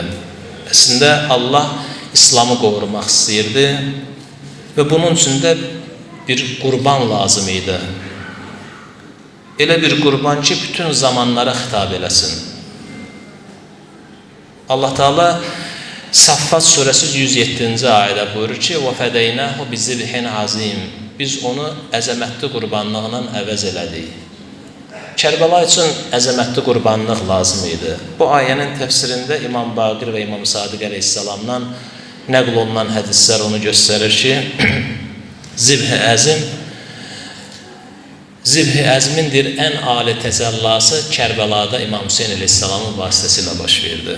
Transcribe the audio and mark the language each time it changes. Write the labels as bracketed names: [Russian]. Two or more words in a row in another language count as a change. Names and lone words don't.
[Azerbaijani] Əslində Allah İslamı qorumaq istəyirdi və bunun üçün də bir qurban lazım idi. Elə bir qurban ki, bütün zamanlara xitab eləsin. Allah Teala Saffat surəsi 107-ci ayədə buyurur ki, [Arabic] وَفَدَيْنَهُ بِذِبْحٍ عَظِيمٍ [Azerbaijani] Biz onu əzəmətli qurbanlıqla əvəz elədik. Kərbəla üçün əzəmətli qurbanlıq lazım idi. Bu ayənin təfsirində İmam Baqir və İmam Sadiq əleyhissalamdan nəql olunan hədislər onu göstərir ki, Zibh-i Əzmindir ən ali təzəllası Kərbəlada İmam Hüseyin əleyhissalamın vasitəsilə baş verdi.